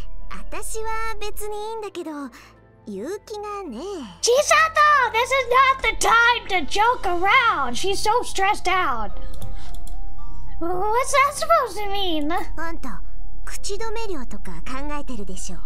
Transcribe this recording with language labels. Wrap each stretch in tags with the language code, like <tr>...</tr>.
<ja>私は別にいいんだけど、勇気がね。</ja> <en>Chisato! This is not the time to joke around! She's so stressed out. What's that supposed to mean?</en> <ja>あんた、口止め料とか考えてるでしょ。</ja>